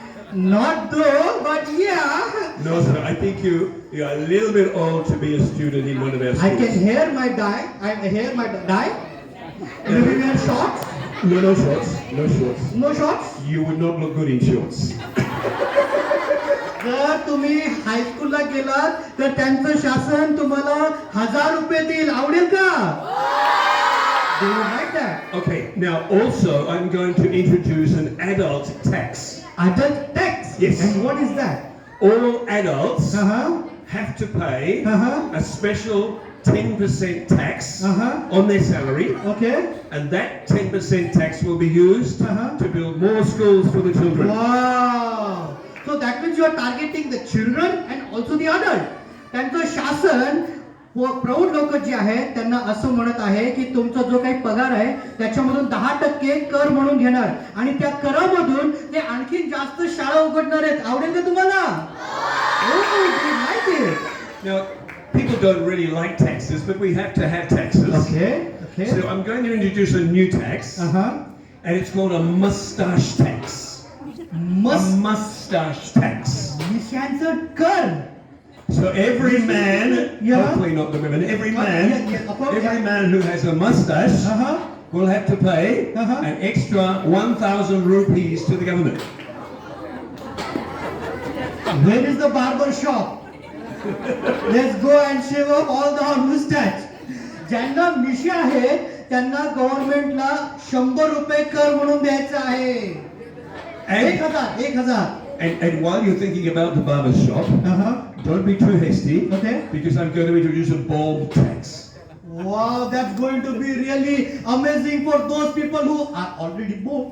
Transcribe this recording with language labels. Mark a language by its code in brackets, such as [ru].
[en] Not though, but yeah. No, sir. I think you are a little bit old to be a student in one of our schools. I can hear my dye. I hear my dye. Maybe wear shorts. No shorts. No shorts. No shorts. You would not look good in shorts. [mr] जर तुम्ही हायस्कूलला गेलात तर त्यांचं शासन तुम्हाला 1000 रुपये देईल. आवडेल का? [en] Do you like that? Okay. Now, also, I'm going to introduce an adult tax. Adult tax. Yes. And what is that? All adults have to pay a special 10% tax on their salary. Okay. And that 10% tax will be used to build more schools for the children. Wow. So that means you are targeting the children and also the adult. [mr] त्यांचं शासन प्रौढ लोक जे आहेत त्यांना असं म्हणत आहे की तुमचा जो काही पगार आहे त्याच्यामधून 10% कर म्हणून घेणार आणि त्या करामधून ते आणखीन जास्त शाळा उघडणार आहेत. आवडेल का तुम्हाला? [en] Oh, you like it. Now, people don't really like taxes, but we have to have taxes. Okay. So I'm going to introduce a new tax, and it's called a mustache tax. A mustache tax. [mr] मिशांचं कर. [en] So every man, hopefully not the women, every man who has a mustache will have to pay an extra 1,000 rupees to the government. Where is the barber shop? Let's go and shave off all the mustache. [mr] ज्यांना मिशा आहेत त्यांना गव्हर्नमेंटला 100 रुपये कर म्हणून द्यायचं आहे. [en] 1000. And while you're thinking about the barber shop, don't be too hasty, because I'm going to introduce a bald tax. Wow, that's going to be really amazing for those people who are already bald.